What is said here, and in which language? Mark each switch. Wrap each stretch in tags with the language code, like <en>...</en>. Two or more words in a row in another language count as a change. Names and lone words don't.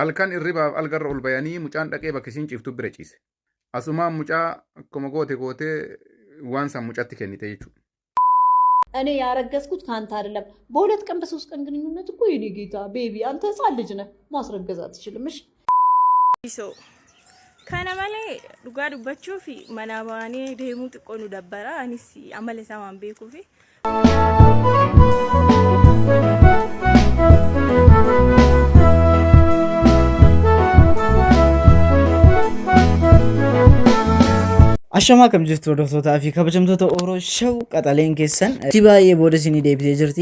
<om>Halkan irribaaf algarra ol bayanii mucaan dhaqee bakka isiin ciiftu bira ciise. Asumaan mucaa akkuma gootee waan san mucatti kennite jechuudha.</om> <am>እኔ ያረገዝኩት ካንተ አይደለም። በሁለት ቀን በሶስት ቀን ግንኙነት እኮ የኔ ጌታ ቤቢ አንተ ህፃን ልጅ ነህ። ማስረገዝ አትችልም። እሺ</am> <om>kana malee dhugaa dubbachuu fi mana baanee deemuu xiqqoo nu dabbara. Anis amala isaa waan beekuuf Ashama kam jirtu hordoftoota fi kabajamtoota Oromoo Show qaxaleen keessan baay'ee booda isinii deebitee jirti.</om>